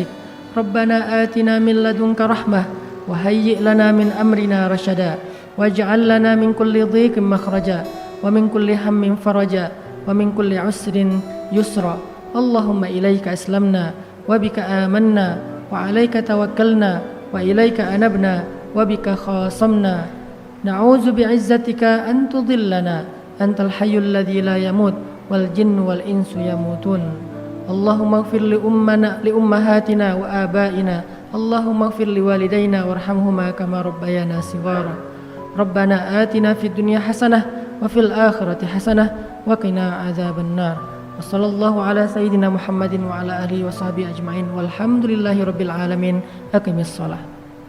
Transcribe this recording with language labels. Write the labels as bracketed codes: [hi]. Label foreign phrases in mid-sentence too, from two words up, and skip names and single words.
[ar] ربنا آتنا من لدنك رحمة وهيئ لنا من أمرنا رشدا واجعل لنا من كل ضيق مخرجا ومن كل هم فرجا ومن كل عسر يسرا. اللهم إليك أسلمنا وبك آمنا وعليك توكلنا وإليك أنبنا وبك خاصمنا. نعوذ بعزتك أن تضلنا أنت الحي الذي لا يموت والجن والإنس يموتون. اللهم اغفر لأمهاتنا وآبائنا. اللهم اغفر لوالدينا وارحمهما كما ربيانا صغارا. ربنا آتنا في الدنيا حسنة وفي الآخرة حسنة وقنا عذاب النار. وصلى الله على سيدنا محمد وعلى آله وصحبه أجمعين. والحمد لله رب العالمين. أقم الصلاة.